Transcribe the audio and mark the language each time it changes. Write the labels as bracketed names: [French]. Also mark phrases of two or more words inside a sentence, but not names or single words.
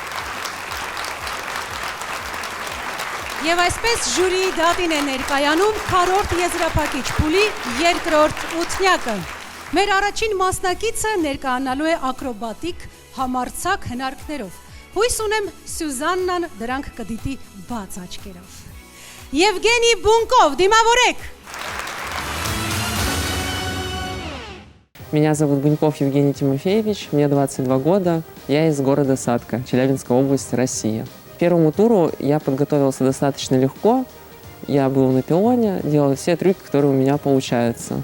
[Armenian] Եվ այսպես ժյուրիի դատին է ներկայանում քառորդ եզրափակիչ փուլի երկրորդ ութնյակը։ Մեր առաջին մասնակիցը ներկայանալու է ակրոբատիկ համարձակ հնարքներով։ Հույս ունեմ Սյուզաննան դրանք կդիտի բաց աչքերով։ Եվգենի Բունկով, դիմավորեք։ [Russian] Меня зовут Буньков Евгений Тимофеевич, мне 22 года, я из города Сатка, Челябинская область, Россия. К первому туру я подготовился достаточно легко, я был на пилоне, делал все трюки, которые у меня получаются.